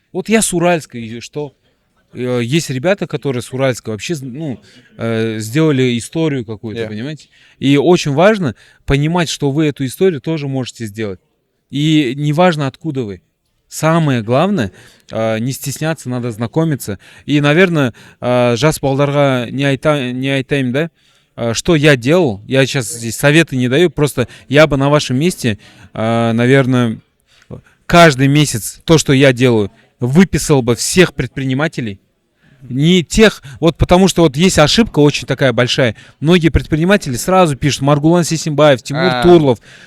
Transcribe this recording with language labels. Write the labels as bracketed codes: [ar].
[ru] Вот я с Уральска, и что? Есть ребята, которые с Уральска вообще, сделали историю какую-то, понимаете? И очень важно понимать, что вы эту историю тоже можете сделать. И неважно, откуда вы. Самое главное, не стесняться, надо знакомиться. [kk] И, наверное, жас балдарға не айтайым, да? [ru] Что я делал, я сейчас здесь советы не даю, просто я бы на вашем месте, наверное, каждый месяц то, что я делаю, выписал бы всех предпринимателей. Не тех, вот потому что вот есть ошибка очень такая большая. Многие предприниматели сразу пишут Маргулан Сисимбаев, Тимур Турлов.